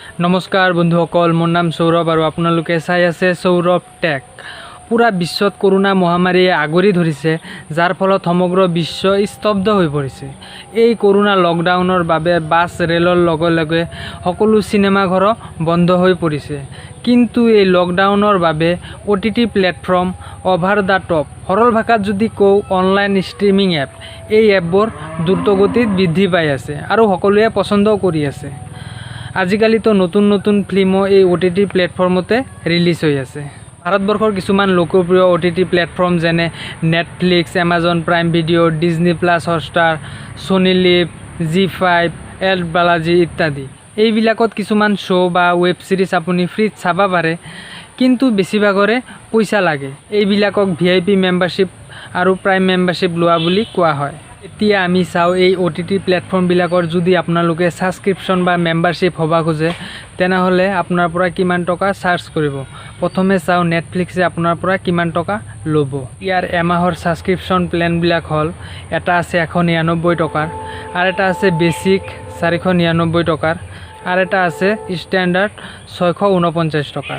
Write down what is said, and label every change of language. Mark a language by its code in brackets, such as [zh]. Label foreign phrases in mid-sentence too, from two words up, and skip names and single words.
[as] নমস্কাৰ বন্ধুসকল মোৰ নাম সৌৰভ আৰু আপোনালোকে চাই আছে সৌৰভ টেক। পূৰা বিশ্বত কৰোনা মহামাৰীয়ে আগুৰি ধৰিছে যাৰ ফলত সমগ্ৰ বিশ্ব স্তব্ধ হৈ পৰিছে। এই কৰোনা লকডাউনৰ বাবে বাছ ৰেলৰ লগে লগে সকলো চিনেমা ঘৰ বন্ধ হৈ পৰিছে। কিন্তু এই লকডাউনৰ বাবে [en] OTT platform over the top [as] সৰল ভাষাত যদি কওঁ [en] online streaming app [as] এই এপবোৰ দ্ৰুতগতিত বৃদ্ধি পাই আছে আৰু সকলোৱে পছন্দও কৰি আছে। আজিকালি তো নতুন নতুন ফিল্মও এই ওটিটি প্লেটফৰ্মত ৰিলিজ হৈ আছে। ভাৰতবৰ্ষৰ কিছুমান লোকপ্ৰিয় ওটিটি প্লেটফৰ্ম যেনে নেটফ্লিক্স, এমাজন প্ৰাইম ভিডিঅ', ডিজনী প্লাছ হটষ্টাৰ, চনি লিভ, জি5, অল্ট বালাজী ইত্যাদি এইবিলাকত কিছুমান শ্ব' বা [en] web series [as] আপুনি ফ্ৰীত চাব পাৰে, কিন্তু বেছিভাগতে পইচা লাগে। এইবিলাকক [en] VIP membership [as] और [en] prime membership [as] লোৱা বুলি কোৱা হয়। এতিয়া আমি চাওঁ এই ওটিটি প্লেটফৰ্মবিলাকৰ যদি আপোনালোকে সাবস্ক্ৰিপশ্যন বা মেম্বাৰশ্বিপ হবা খোজে তেনেহলে আপোনাৰ পৰা কিমান টকা চাৰ্জ কৰিব। প্ৰথমে চাওঁ নেটফ্লিক্সে আপোনাৰ পৰা কিমান টকা ল'ব। ইয়াৰ এমাহৰ সাবস্ক্ৰিপশ্যন প্লেনবিলাক হ'ল এটা আছে 199 টকাৰ, আৰু এটা আছে বেসিক 499 টকাৰ, আৰু এটা আছে ষ্টেণ্ডাৰ্ড 649 টকাৰ।